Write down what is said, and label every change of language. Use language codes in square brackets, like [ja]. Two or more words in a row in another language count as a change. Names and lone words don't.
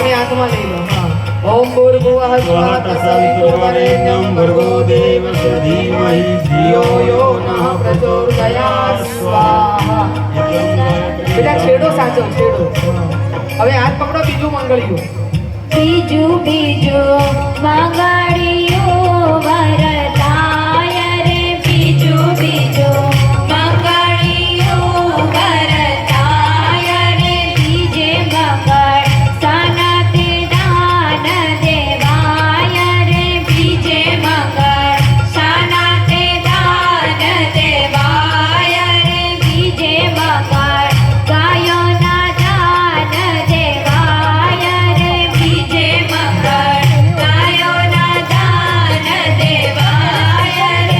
[gu] હાથમાં લઈ લો હા [sa] ओम भूर्भुवः स्वः तत्सवितुर्वरेण्यं भर्गो देवस्य धीमहि धियो यो नः प्रचोदयात् स्वाहा [gu] બેટા છેડો સાચો છેડો હવે હાથ પકડો બીજું મંગળિયું બીજું મંગળિયું વરતાય રે બીજું મંગળિયું વરતાય રે બીજે મંગળ સનતે દાન દેવાય રે બીજે મંગળ સનતે દાન દેવાય રે બીજે મંગળ ગાયોના દાન દેવાય રે બીજે મંગળ ગાયોના દાન દેવાય રે